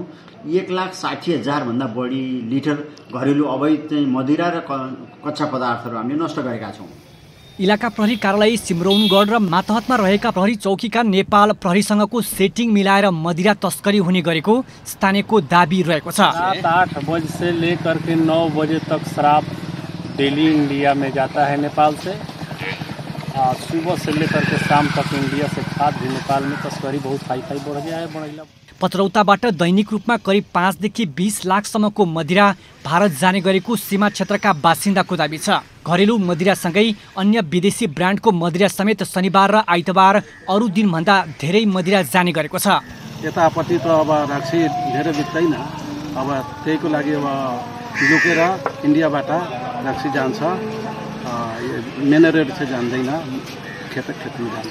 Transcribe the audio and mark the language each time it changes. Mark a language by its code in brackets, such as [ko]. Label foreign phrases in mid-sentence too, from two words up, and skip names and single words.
[ne] 1,60,000 भन्दा बढी लिटर घरेलु अवैध मदिरा र कच्चा पदार्थहरू हामीले नष्ट गरेका छौँ। इलाका प्रहरी कार्यालय सिमरौनगढ र मातहतमा रहेका प्रहरी चौकीका नेपाल प्रहरीसँगको सेटिङ मिलाएर मदिरा तस्करी हुने गरेको स्थानीयको दाबी रहेको छ। [hi] रात 8 बजे से लेकर के 9 बजे तक शराब डेली इंडिया में जाता है नेपाल से। सुबह से लेकर के शाम तक इंडिया से खाद भी नेपाल में तस्करी बहुत हाई बढ़ गया है। [ne] पचरौताबाट दैनिक रूपमा करिब 5 देखि 20 लाखसम्मको मदिरा भारत जाने गरेको सीमा क्षेत्रका बासिन्दाको दाबी छ। घरेलु मदिरासँगै अन्य विदेशी ब्रान्डको मदिरा समेत शनिबार र आइतबार अरू दिनभन्दा धेरै मदिरा जाने गरेको छ। यतापट्टि त अब रक्सी धेरै बिक्दैन, अब त्यहीको लागि अब लुकेर इन्डियाबाट रक्सी जान्छ, [en] main road [ne] चाहिँ जान्दैन, खेतमा जान्छ।